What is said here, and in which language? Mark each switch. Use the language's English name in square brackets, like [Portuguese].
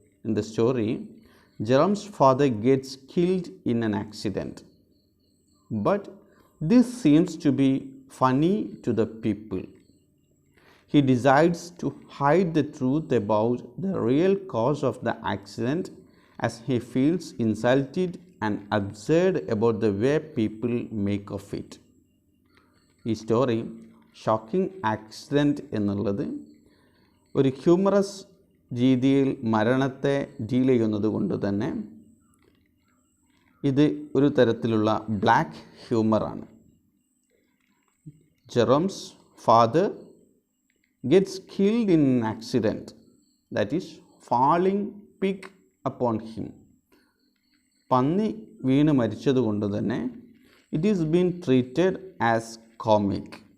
[English] In the story, Jerome's father gets killed in an accident, but this seems to be funny to the people. He decides to hide the truth about the real cause of the accident as he feels insulted and absurd about the way people make of it. [Malayalam] ഈ story shocking accident എന്നുള്ളത് ഒരു humorous രീതിയിൽ മരണത്തെ deal ചെയ്യുന്നത് കൊണ്ട് തന്നെ ഇത് ഒരു തരത്തിലുള്ള black ഹ്യൂമറാണ്. [English] Jerome's father gets killed in an accident, that is falling pig upon him. [Malayalam] പന്നി വീണ് മരിച്ചത് കൊണ്ട് തന്നെ [English] it is being treated as comic.